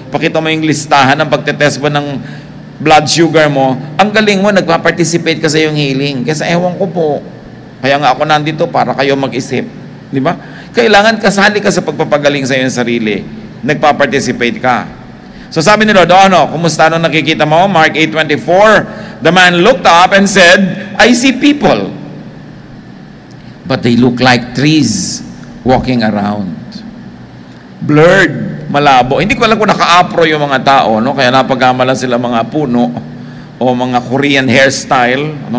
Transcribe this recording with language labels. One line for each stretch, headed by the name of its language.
Filipino: Pakita mo yung listahan ng pagtetest mo ng blood sugar mo. Ang galing mo, nagpa-participate ka sa iyong healing. Kasi ewan ko po. Kaya nga ako nandito para kayo mag-isip. Di ba? Kailangan kasali ka sa pagpapagaling sa iyong sarili. Nagpa-participate ka. So sabi ni Lord, kumusta nakikita mo?
English: Mark 8:24, the man looked up and said, I see people, but they look like trees walking around. Blurred.
Filipino: Malabo. Hindi ko alam kung naka-apro yung mga tao, kaya napagamalan sila mga puno o mga Korean hairstyle,